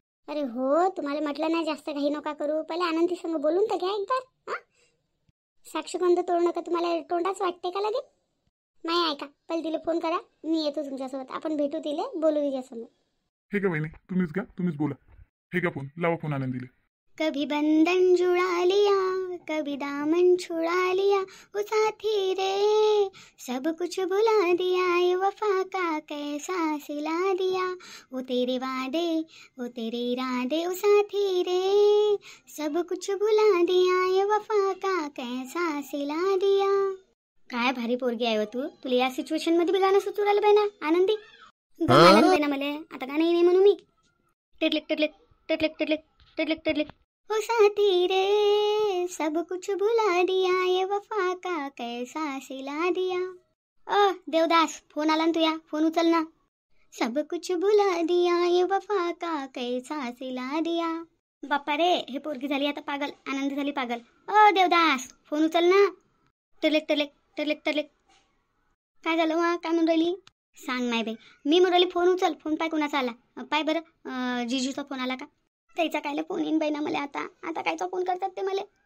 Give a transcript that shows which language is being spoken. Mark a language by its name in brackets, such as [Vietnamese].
[Marathi] अरे हो, तुम्हाला म्हटलं ना जास्त काही नका करू. पहिले आनंदी संग बोलून तर घ्या एकदा. साक्षगंध तोडू नका. तुम्हाला तोंडाच वाटते का लगेच? नाही ऐका, पहिले तिला फोन करा. मी येतो तुमच्यासोबत, आपण भेटू, तिले बोलू तिच्यासमोर. हे का वहिनी, तुम्हीच घ्या, तुम्हीच बोला. हे का फोन लावा, फोन आनंदीले. [Hindi] कभी बंधन जुड़ा लिया, कभी दामन छुड़ा लिया, वो साथी रे सब कुछ भुला दिया, ये वफा का कैसा सिला दिया, वो तेरे वादे वो तेरे इरादे, वो साथी रे सब कुछ भुला दिया, ये वफा का कैसा सिला दिया. [Marathi] काय भारी पोरगी आहे तू. तुला या सिच्युएशन मध्ये बी गाणं सुचू राहिलं बाई ना आनंदी. गाणं बाई ना मला आता गाणं नाही म्हणू मी. टिटलिक टिटलिक टिटलिक टिटलिक टिटलिक टिटलिक. [Hindi] ओ साथी रे सब कुछ भुला दिया, ये वफा का कैसा सिला दिया. [Marathi] देवदास, फोन आला ना तुया, फोन उचल ना. [Hindi] सब कुछ भुला दिया, ये वफा का कैसा सिला दिया. [Marathi] बाप्पा रे, हे पोरगी झाली आता पागल, आनंद झाली पागल. देवदास, फोन उचल ना. टलेक टलेक टलेक टलेक. काय झालं वा, काय म्हणून राहिली? सांग नाही बाई. मी म्हणून राहिली फोन उचल. फोन पाय कोणाचा आला? पाय बरं, जिजूचा फोन आला का? त्याचा कायला फोन येईन बाई ना मला आता कायचा फोन करतात ते मला.